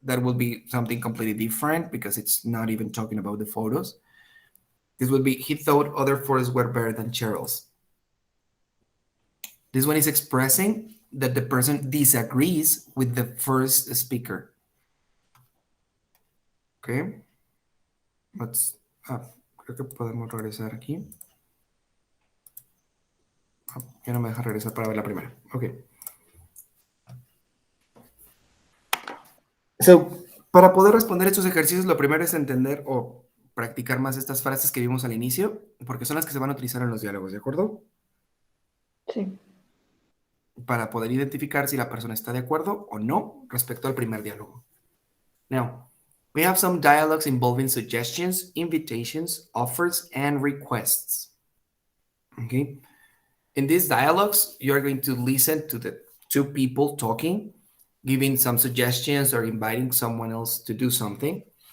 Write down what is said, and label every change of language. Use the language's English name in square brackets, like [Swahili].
[English] That will be something completely different because it's not even talking about the photos. This would be he thought other photos were better than Cheryl's. This one is expressing that the person disagrees with the first speaker. [Spanish] Okay, creo que podemos regresar aquí. Ya no me deja regresar para ver la primera. Ok. So, para poder responder estos ejercicios, lo primero es entender o practicar más estas frases que vimos al inicio, porque son las que se van a utilizar en los diálogos, ¿de acuerdo? Sí. Para poder identificar si la persona está de acuerdo o no respecto al primer diálogo. [English] Now, we have some dialogues involving suggestions, invitations, offers, and requests. Okay? In these dialogues, you're going to listen to the two people talking, giving some suggestions or inviting someone else to do something.